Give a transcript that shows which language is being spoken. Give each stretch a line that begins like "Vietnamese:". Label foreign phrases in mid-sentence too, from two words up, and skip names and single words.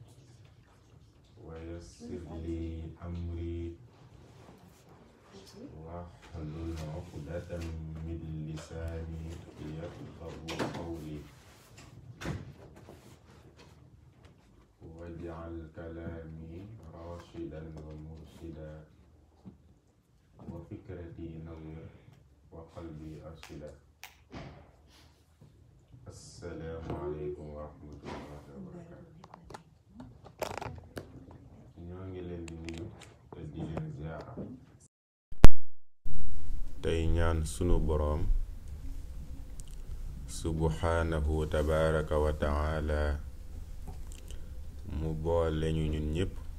Arabic: ويسر لي أمري واحلل عقدة من لساني يفقهوا قولي واجعل كلامي راشدا ومرشدا وفكرتي نور وقلبي أرشدا السلام عليكم ورحمة الله وبركاته
Wolof: ñoo ngi leen di nuyu te di leen ziara tey ñaan sunu boroom
Arabic: سبحانه تبارك وتعالى
Wolof: mu boole ñu ñun ñépp